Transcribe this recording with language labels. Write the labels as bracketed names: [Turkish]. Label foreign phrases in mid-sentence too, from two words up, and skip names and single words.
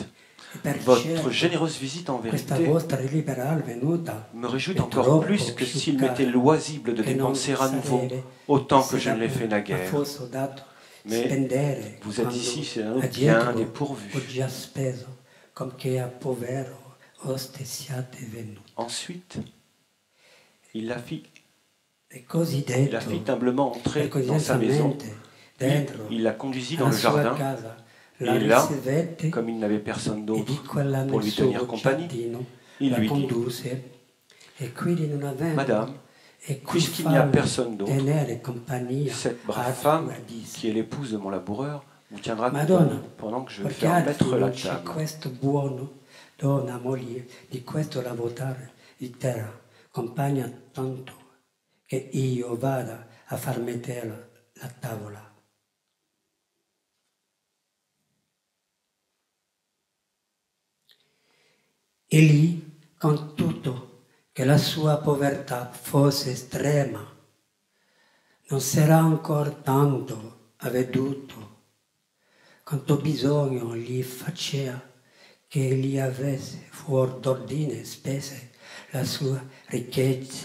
[French] Votre généreuse visite en vérité me réjouit encore plus que s'il m'était loisible de dépenser à nouveau autant que je ne l'ai fait naguère. Mais vous êtes ici, c'est un autre bien dépourvu. Ensuite, il la fit [Italian] E così [French] Il la fit [Italian] detto, [French] humblement entrer [Italian] e così [French] dans sa maison. [Italian] lentamente, dentro, [French] Il la conduisit dans [Italian] alla [French] le [Italian] sua [French] jardin. [Italian] casa, [French] Et [Italian] la [French] là, [Italian] ricevette [French] comme il n'avait personne [Italian] e [French] d'autre [Italian] di quella [French] pour [Italian] nel [French] lui tenir [Italian] suo [French] compagnie, [Italian] giardino [French] il [Italian] la [French] lui dit, [Italian] condusse e quindi non avendo [French] Madame, [Italian] e qui [French] puisqu'il n'y a [Italian] farle [French] personne d'autre, [Italian] tenere compagnia [French] cette brave [Italian] a [French] femme, [Italian] tua disse, [French] qui est l'épouse de mon laboureur, vous tiendra [Italian] Madonna, [French] compagnie pendant que je vais [Italian] perché [French] faire [Italian] altri [French] mettre la [Italian] non c'è [French] table. [Italian] questo buono, donna, moglie di questo lavoratore di terra, compagna tanto che io vada a far mettere la tavola. E lì, con tutto che la sua povertà fosse estrema, non s'era ancora tanto avveduto quanto bisogno gli faceva che egli avesse fuor d'ordine spese la sua ricchezza.